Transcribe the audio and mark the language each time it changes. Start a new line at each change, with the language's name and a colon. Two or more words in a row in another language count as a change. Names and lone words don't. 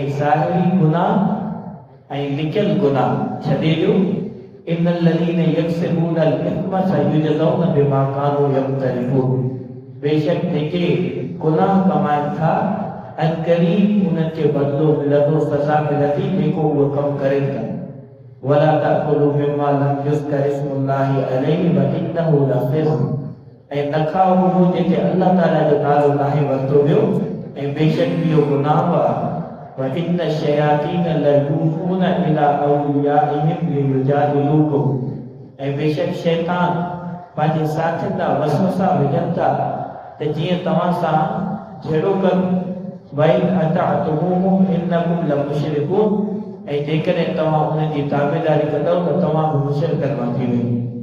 Sindhi: ज़ाहिरी गुनाह ऐं लिकियल गुनाह छॾे ॾियो
Arabic: إن الذين يكسبون الإثم سيجزون بما كانوا يقترفون
Sindhi: बेशक जेके गुनाह कमाइनि था अनकरीब उन्हनि खे बदिलो मिलंदो सज़ा मिलंदी जेको उहो कमु करे था
Arabic: ولا تأكلوا مما لم يذكر اسم الله عليه وإنه لفسق
Sindhi: ऐं न खाओ उहो जेके अल्लाह ताला जो नालो नाहे वरितो वियो ऐं बेशक इहो गुनाह आहे
Arabic: وإن الشياطين ليوحون إلى أوليائهم ليجادلوكم
Sindhi: ऐं बेशक शैतान पंहिंजे साथियुनि ॾांहुं वसवसा विझनि था त जीअं तव्हां सां जहिड़ो कनि
Arabic: وإن أطعتموهم إنكم لمشركون
Sindhi: ऐं जेकॾहिं तव्हां उन्हनि जी ताबेदारी कंदव त तव्हां बि मुशरिकनि मां थी वेंदो